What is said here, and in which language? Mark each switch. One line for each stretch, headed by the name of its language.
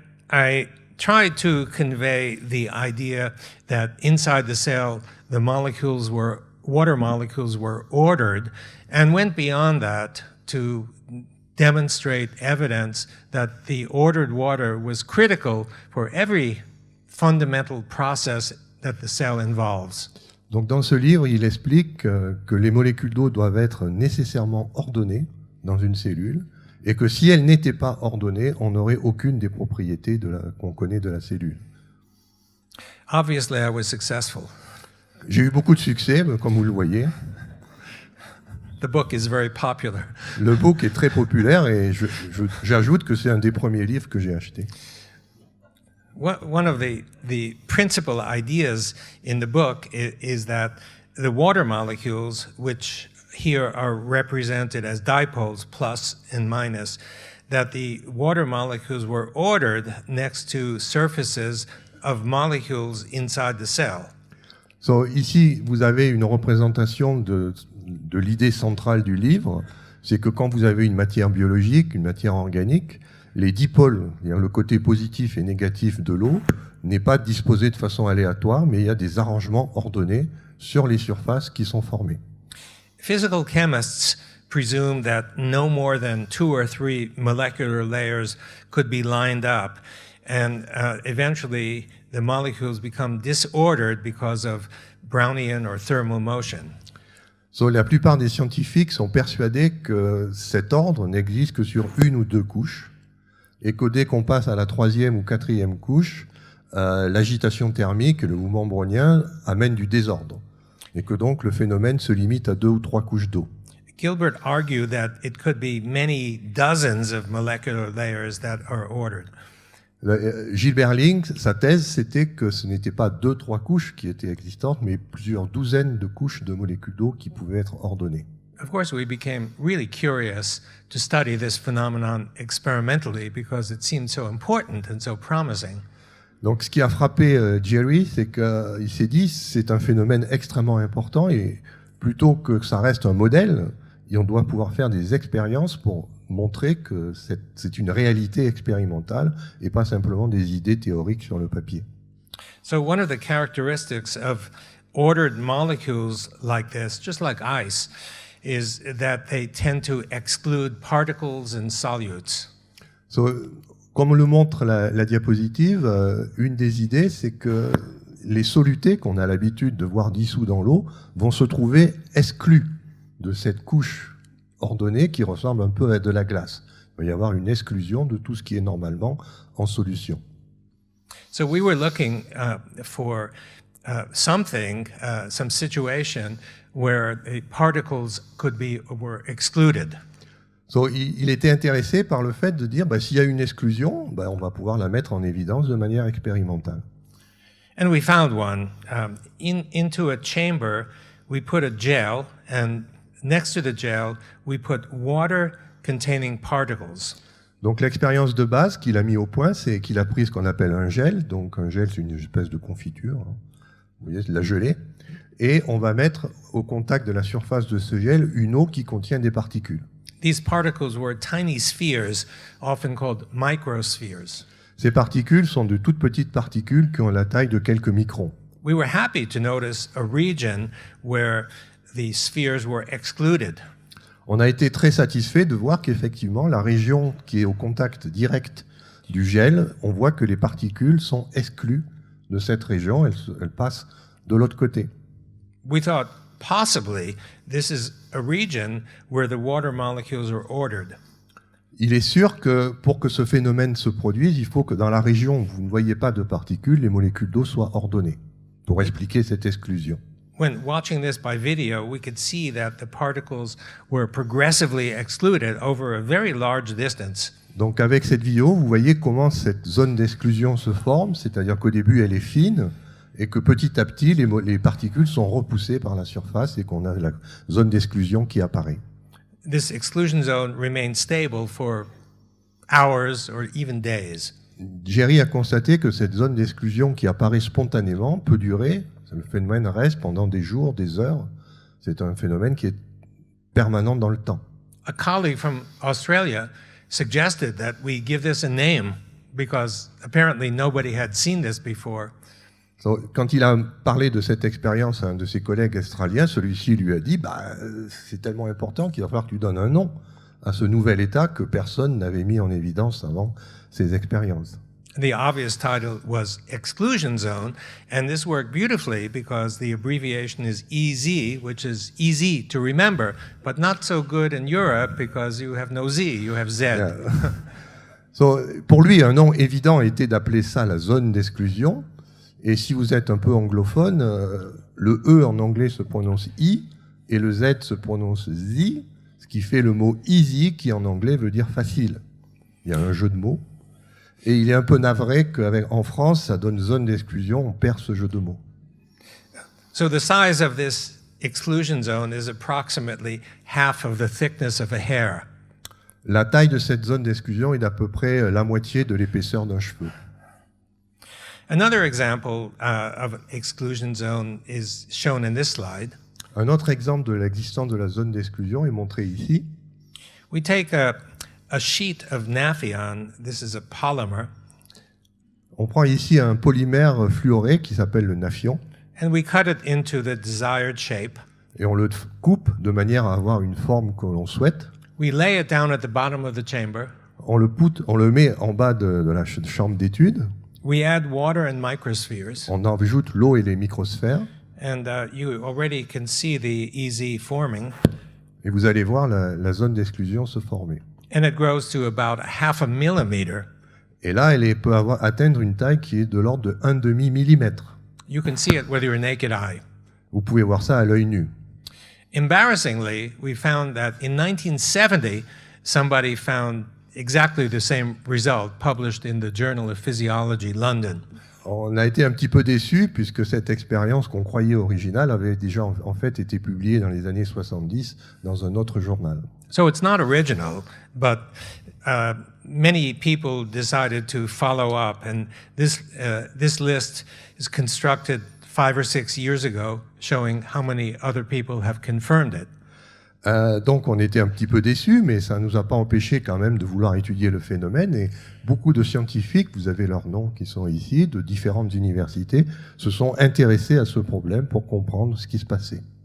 English: I tried to convey the idea that inside the cell, the water molecules were ordered, and went beyond that to demonstrate evidence that the ordered water was critical for every fundamental process that the cell involves.
French: Donc dans ce livre, il explique que les molécules d'eau doivent être nécessairement ordonnées dans une cellule, et que si elles n'étaient pas ordonnées, on n'aurait aucune des propriétés qu'on connaît de la cellule.
English: Obviously, I was successful.
French: J'ai eu beaucoup de succès, comme vous le voyez.
English: The book is very popular.
French: Le book est très populaire, et j'ajoute que c'est un des premiers livres que j'ai acheté.
English: One of the principal ideas in the book is that the water molecules, which here are represented as dipoles, plus and minus, that the water molecules were ordered next to surfaces of molecules inside the cell.
French: So, ici, vous avez une représentation de l'idée centrale du livre, c'est que quand vous avez une matière biologique, une matière organique, les dipôles, c'est-à-dire le côté positif et négatif de l'eau, n'est pas disposé de façon aléatoire, mais il y a des arrangements ordonnés sur les surfaces qui sont formées.
English: Physical chemists presume that no more than 2 or 3 molecular layers could be lined up, and eventually the molecules become disordered because of Brownian or thermal motion.
French: So, la plupart des scientifiques sont persuadés que cet ordre n'existe que sur une ou deux couches, et que dès qu'on passe à la 3e ou 4e couche, l'agitation thermique, le mouvement brownien, amène du désordre. et que donc le phénomène se limite à 2 ou 3 couches d'eau.
English: Gilbert argued that it could be many dozens of molecular layers that are ordered.
French: Gilbert Ling, sa thèse, c'était que ce n'était pas 2-3 couches qui étaient existantes, mais plusieurs douzaines de couches de molécules d'eau qui pouvaient être ordonnées.
English: Of course, we became really curious to study this phenomenon experimentally because it seemed so important and so promising.
French: Donc ce qui a frappé Jerry, c'est qu'il s'est dit c'est un phénomène extrêmement important et plutôt que ça reste un modèle, on doit pouvoir faire des expériences pour montrer que c'est une réalité expérimentale et pas simplement des idées théoriques sur le papier.
English: So one of the characteristics of ordered molecules like this, just like ice, is that they tend to exclude particles and solutes.
French: Comme le montre la diapositive, une des idées, c'est que les solutés qu'on a l'habitude de voir dissous dans l'eau vont se trouver exclus de cette couche ordonnée qui ressemble un peu à de la glace. Il va y avoir une exclusion de tout ce qui est normalement en solution.
English: So we were looking for some situation where the particles were excluded.
French: Il était intéressé par le fait de dire s'il y a une exclusion, on va pouvoir la mettre en évidence de manière expérimentale.
English: And we found one. Into a chamber, we put a gel, and next to the gel, we put water containing particles.
French: Donc l'expérience de base qu'il a mis au point, c'est qu'il a pris ce qu'on appelle un gel. Donc un gel, c'est une espèce de confiture. Vous voyez, c'est de la gelée. Et on va mettre au contact de la surface de ce gel une eau qui contient des particules.
English: These particles were tiny spheres, often called microspheres.
French: Ces particules sont de toutes petites particules qui ont la taille de quelques microns.
English: We were happy to notice a region where the spheres were excluded.
French: On a été très satisfait de voir qu'effectivement, la région qui est au contact direct du gel, on voit que les particules sont exclues de cette région, elles passent de l'autre côté.
English: We thought possibly this is a region where the water molecules are ordered.
French: Il est sûr que pour que ce phénomène se produise, il faut que dans la région où vous ne voyez pas de particules, les molécules d'eau soient ordonnées pour expliquer cette exclusion.
English: When watching this by video, we could see that the particles were progressively excluded over a very large distance.
French: Donc avec cette vidéo, vous voyez comment cette zone d'exclusion se forme, c'est-à-dire qu'au début elle est fine et que petit à petit les particules sont repoussées par la surface et qu'on a la zone d'exclusion qui apparaît.
English: This exclusion zone remained stable for hours or even days.
French: Jerry a constaté que cette zone d'exclusion qui apparaît spontanément peut durer, le phénomène reste pendant des jours, des heures. C'est un phénomène qui est permanent dans le temps.
English: A colleague from Australia suggested that we give this a name because apparently nobody had seen this before.
French: Quand il a parlé de cette expérience à un de ses collègues australiens, celui-ci lui a dit c'est tellement important qu'il va falloir que tu donnes un nom à ce nouvel état que personne n'avait mis en évidence avant ces expériences.
English: The obvious title was exclusion zone, and this worked beautifully because the abbreviation is EZ, which is easy to remember, but not so good in Europe because you have no Z, you have Z. Yeah.
French: Pour lui, un nom évident était d'appeler ça la zone d'exclusion. Et si vous êtes un peu anglophone, le E en anglais se prononce I et le Z se prononce Z, ce qui fait le mot easy qui en anglais veut dire facile. Il y a un jeu de mots. Et il est un peu navré qu'en France, ça donne zone d'exclusion, on perd ce jeu de mots.
English: So the size of this exclusion zone is approximately half of the thickness of a hair.
French: La taille de cette zone d'exclusion est d'à peu près la moitié de l'épaisseur d'un cheveu.
English: Another example of exclusion zone is shown in this slide.
French: Un autre exemple de l'existence de la zone d'exclusion est montré ici.
English: We take a sheet of naphthalene, this is a polymer.
French: On prend ici un polymère fluoré qui s'appelle le naphthion.
English: And we cut it into the desired shape.
French: Et on le coupe de manière à avoir une forme que l'on souhaite.
English: We lay it down at the bottom of the chamber.
French: On le met en bas de la chambre d'étude.
English: We add water and microspheres.
French: On ajoute l'eau et les microsphères.
English: And you already can see the EZ forming.
French: Et vous allez voir la zone d'exclusion se former.
English: And it grows to about half a millimeter.
French: Et là, elle peut atteindre une taille qui est de l'ordre de 1/2 millimètre.
English: You can see it with your naked eye.
French: Vous pouvez voir ça à l'œil nu.
English: Embarrassingly, we found that in 1970, somebody found exactly the same result published in the Journal of Physiology, London.
French: On a été un petit peu déçus puisque cette expérience qu'on croyait originale avait déjà en fait été publiée dans les années 70 dans un autre journal.
English: So it's not original, but many people decided to follow up, and this list is constructed 5 or 6 years ago, showing how many other people have confirmed it.
French: Donc on était un petit peu déçus, mais ça ne nous a pas empêché quand même de vouloir étudier le phénomène. Et beaucoup de scientifiques, vous avez leurs noms qui sont ici, de différentes universités, se sont intéressés à ce problème pour comprendre ce qui se passait.